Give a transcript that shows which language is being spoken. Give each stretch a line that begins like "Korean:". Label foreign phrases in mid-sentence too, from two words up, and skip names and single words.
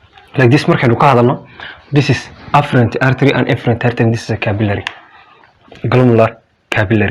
English: like this
Somali: markaynu ka hadalno
English: this is afferent artery and efferent artery, this is a capillary, glomerular capillary.